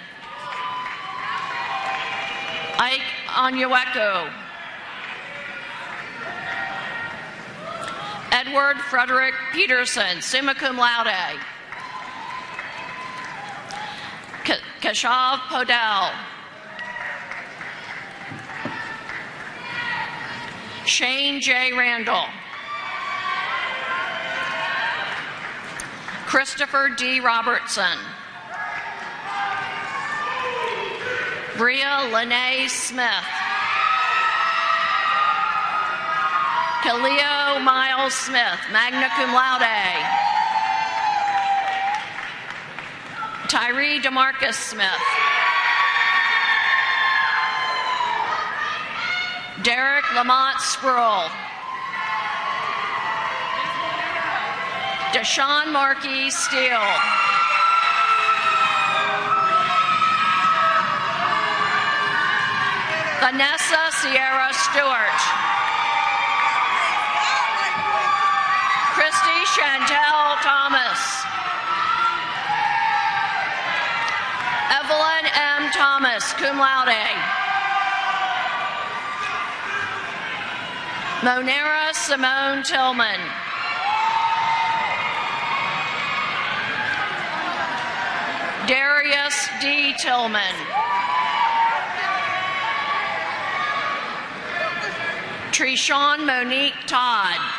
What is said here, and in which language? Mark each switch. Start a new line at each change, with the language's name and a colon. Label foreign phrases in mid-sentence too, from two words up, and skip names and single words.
English: Ike Onyeweku. Edward Frederick Peterson,
Latin: summa cum laude.
English: Keshav Podell. Shane J. Randall. Christopher D. Robertson. Bria Lene Smith. Kaleo Miles Smith,
Latin: magna cum laude.
English: Tyree DeMarcus Smith. Derek Lamont Sproul. Deshaun Markey Steele. Vanessa Sierra Stewart. Christy Chantel Thomas. Evelyn M. Thomas,
Latin: cum laude.
English: Monera Simone Tillman. Darius D. Tillman. Treshawn Monique Todd.